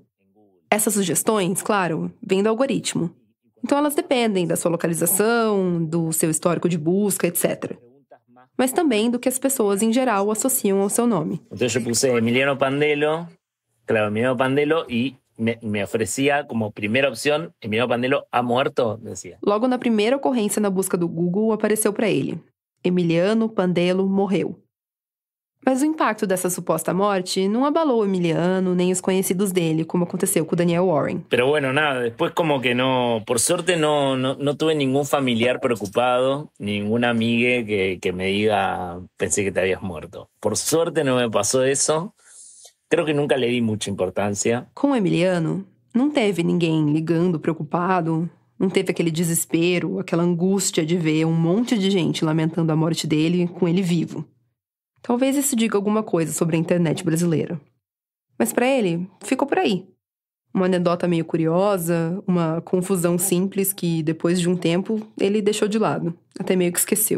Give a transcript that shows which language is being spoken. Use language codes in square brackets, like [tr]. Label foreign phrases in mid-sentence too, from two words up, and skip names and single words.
[pt] Essas sugestões, claro, vêm do algoritmo. Então elas dependem da sua localização, do seu histórico de busca, etc. Mas também do que as pessoas em geral associam ao seu nome. Então eu puse Emiliano Pandelo, claro, Emiliano Pandelo, e me oferecia como primeira opção, [es] Emiliano Pandelo ha muerto, decía. [pt] Logo na primeira ocorrência na busca do Google, apareceu para ele: Emiliano Pandelo morreu. Mas o impacto dessa suposta morte não abalou o Emiliano nem os conhecidos dele, como aconteceu com o Daniel Warren. [es] Pero bueno, nada, después como que no, por suerte no tuve ningún familiar preocupado, ninguna amiga que me diga, pensé que te habías muerto. Por suerte no me pasó eso. Creo que nunca le di mucha importância. [pt] Com o Emiliano, não teve ninguém ligando preocupado, não teve aquele desespero, aquela angústia de ver um monte de gente lamentando a morte dele com ele vivo. Talvez isso diga alguma coisa sobre a internet brasileira. Mas para ele, ficou por aí. Uma anedota meio curiosa, uma confusão simples que, depois de um tempo, ele deixou de lado, até meio que esqueceu.